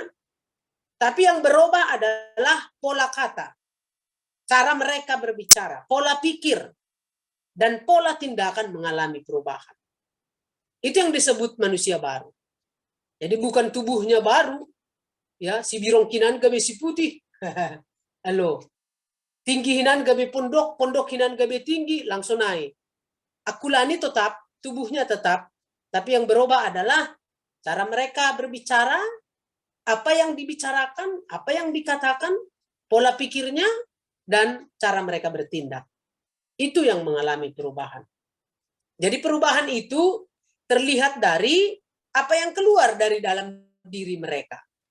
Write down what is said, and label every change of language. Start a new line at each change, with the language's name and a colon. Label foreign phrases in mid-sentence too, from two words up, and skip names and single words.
Indonesian: Tapi yang berubah adalah pola kata, cara mereka berbicara, pola pikir, dan pola tindakan mengalami perubahan. Itu yang disebut manusia baru. Jadi bukan tubuhnya baru, ya
Mende (Papua New Guinea): si birong kinan gabe si putih, halo, tinggi hinan gabe pondok, pondok hinan gabe tinggi,
Indonesian: langsung naik. Akulani tetap, tubuhnya tetap, tapi yang berubah adalah cara mereka berbicara, apa yang dibicarakan, apa yang dikatakan, pola pikirnya, dan cara mereka bertindak. Itu yang mengalami perubahan. Jadi perubahan itu terlihat dari apa yang keluar dari dalam diri mereka.